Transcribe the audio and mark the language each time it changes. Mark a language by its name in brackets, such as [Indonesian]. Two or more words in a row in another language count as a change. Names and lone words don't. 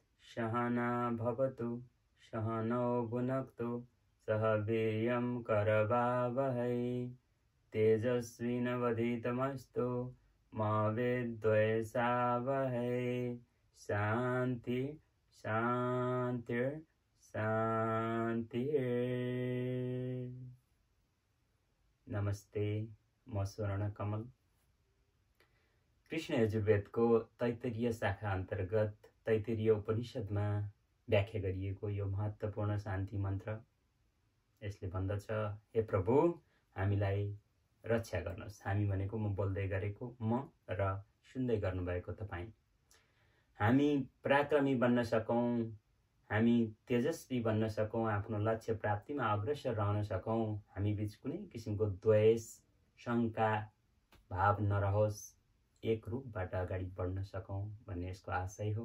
[Sanskrit] सहना भवतु सहनौ भुनक्तु सह वीर्यं करवावहै तेजस्विनवधीतमस्तु मा विद्विषावहै शान्ति शान्ति शान्ति। [Nepali] नमस्ते, म स्वर्ण कमल। कृष्ण यजुर्वेदको तैत्तिरीय शाखा अन्तर्गत तैत्तिरीय उपनिषदमा व्याख्या गरिएको यो महत्त्वपूर्ण शान्ति मन्त्र यसले भन्दछ, हे प्रभु हामीलाई रक्षा गर्नुहोस्। हामी भनेको म बोल्दै गरेको म र सुन्दै गर्नुभएको तपाईँ। हामी पराक्रमी बन्न सकौँ, हामी तेजस्वी बन्न सकौँ, आफ्नो लक्ष्य प्राप्तिमा अग्रसर रहन सकौँ, हामी बीच कुनै किसिमको द्वेष शङ्का भाव नरहोस्, एक रूपबाट अगाडि बढ्न सकौँ भन्ने यसको आशय हो।